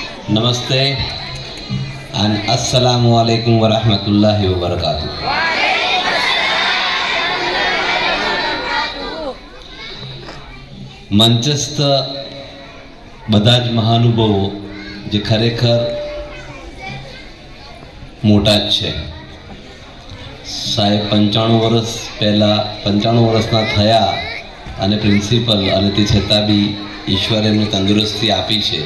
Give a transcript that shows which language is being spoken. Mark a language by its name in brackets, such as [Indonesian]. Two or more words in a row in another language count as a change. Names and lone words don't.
[Arabic] नमस्ते and السلام عليكم ورحمة الله وبركاته. [Gujarati] મંચસ્થ બધા જ મહાનુભાવો જે ખરેખર મોટા જ છે. સાહેબ 95 વર્ષ પહેલાં 95 વર્ષના થયા અને પ્રિન્સિપલ, અને તે છતાં બી ઈશ્વરે એમને તંદુરસ્તી આપી છે.